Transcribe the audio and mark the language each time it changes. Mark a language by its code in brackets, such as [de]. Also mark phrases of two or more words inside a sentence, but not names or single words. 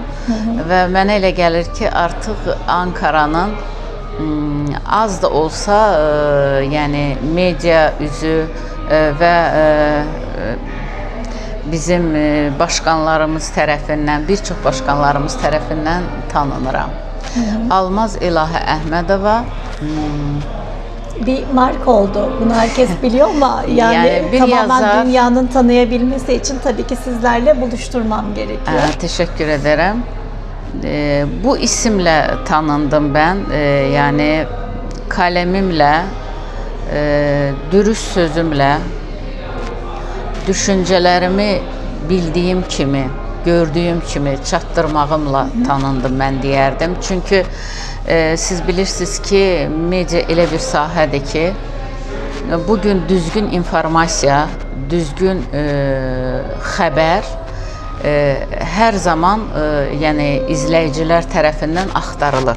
[az] Və mənə elə gəlir ki, artıq Ankara'nın az da olsa yəni media üzü və bizim başkanlarımız tərəfindən, bir çox başkanlarımız tərəfindən tanınıram. Almaz İlahə Əhmədova [tr] bir marka oldu. Bunu herkes biliyor ama yani tamamen yazar, dünyanın tanıyabilmesi için tabii ki sizlerle buluşturmam gerekiyor. Teşekkür ederim. Bu isimle tanındım ben. Yani kalemimle, dürüst sözümle, [az] düşüncelerimi bildiyim kimi, gördüyüm kimi çatdırmağımla tanındım mən deyərdim. Çünki siz bilirsiniz ki, media elə bir sahədir ki, bugün düzgün informasiya, düzgün xəbər hər zaman yəni izləyicilər tərəfindən axtarılır.